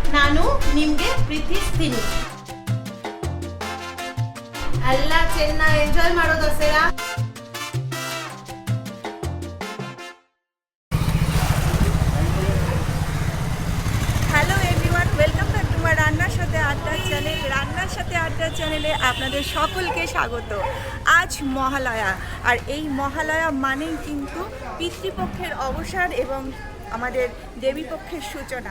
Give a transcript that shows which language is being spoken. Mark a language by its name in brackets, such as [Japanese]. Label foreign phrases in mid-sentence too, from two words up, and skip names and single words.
[Kannada] ನಾನು ನಿಮ್ಗೆ ಪ್ರೀತಿಸ್ತೀನಿ. ಎಲ್ಲ ಚೆನ್ನಾಗಿ ಎಂಜಾಯ್ ಮಾಡೋ ದಸರಾ. [English] Hello everyone, welcome back to my [Bangla] রান্নার সাথে আড্ডা চ্যানেল। রান্নার সাথে আড্ডা চ্যানেলে আপনাদের সকলকে স্বাগত। আজ মহালয়া, আর এই মহালয়া মানেই কিন্তু পিতৃপক্ষের অবসান এবং আমাদের দেবীপক্ষের সূচনা।